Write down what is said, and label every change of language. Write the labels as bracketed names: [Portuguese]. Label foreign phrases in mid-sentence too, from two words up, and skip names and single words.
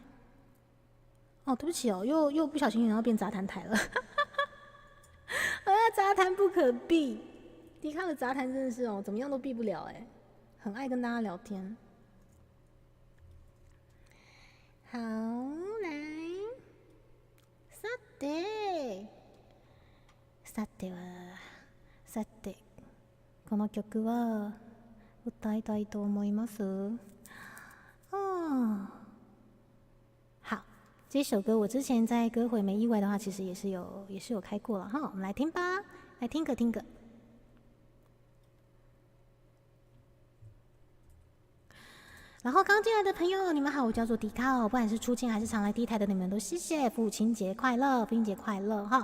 [Chinese] 对不起哦，又不小心然后变杂谈台了。杂谈不可避，迪卡的杂谈真的是怎么样都避不了很爱跟大家聊天。好，来， [Japanese] さて、この曲は歌いたいと思います。 [Chinese] 好。这首歌我之前在歌会没意外的话，其实也是有开过了哈，我们来听吧，来听个。然后刚进来的朋友，你们好，我叫做迪卡哦，不管是出镜还是常来第一台的你们都谢谢，父亲节快乐哈。